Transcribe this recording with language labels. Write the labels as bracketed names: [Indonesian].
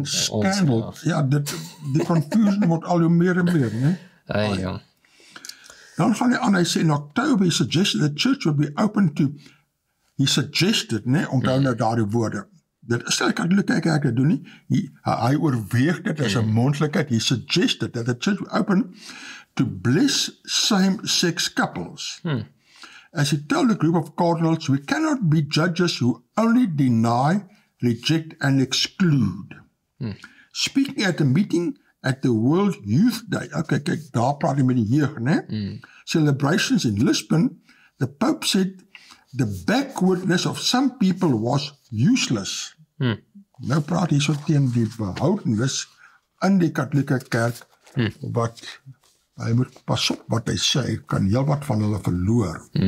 [English] Even scandal. [Afrikaans] Ja, die confusion word al hoe meer en meer, né? Ja. Dan gaan hy aan, hy sê [English] in October, he suggested the church would be open to, he suggested, [Afrikaans] né, onthou nou daardie woorde. Dit is ek kyk dit doen nie. Hy oorweeg dit as 'n moontlikheid. [English] He suggested that the church would open to bless same-sex couples. As he told a group of cardinals, we cannot be judges who only deny, reject and exclude. Speaking at a meeting at the World Youth Day, okay, [Afrikaans] kyk, daar praat hy met die jeug, né? [English] Celebrations in Lisbon, the Pope said the backwardness of some people was useless. [Afrikaans] Nou praat hy so teen die behoudenis in die katholieke kerk, wat hy moet pas op wat hy sê, kan heel wat van hulle verloor.